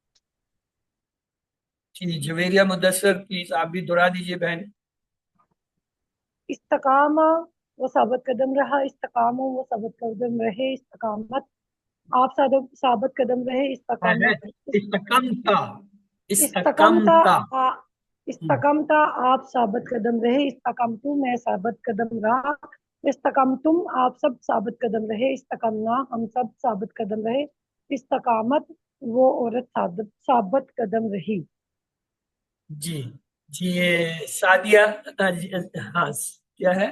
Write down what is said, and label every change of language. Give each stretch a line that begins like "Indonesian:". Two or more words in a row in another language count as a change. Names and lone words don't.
Urdu: جی جویریہ مدثر پلیز آپ بھی دہرا دیجیے بہن۔ استقامہ وہ ثابت قدم رہا، استقامو وہ ثابت قدم رہے، استقامت آپ ثابت قدم رہے، استقامت استقمتا،
Arabic: استقمتا استقامتا
Urdu: آپ ثابت قدم رہے، استقامتو میں ثابت قدم رہا، استقامتم آپ سب ثابت قدم رہے، استقامنا ہم سب ثابت قدم رہے، استقامت وہ عورت ثابت قدم رہی۔ جی جی یہ سعدیہ ہاں کیا ہے؟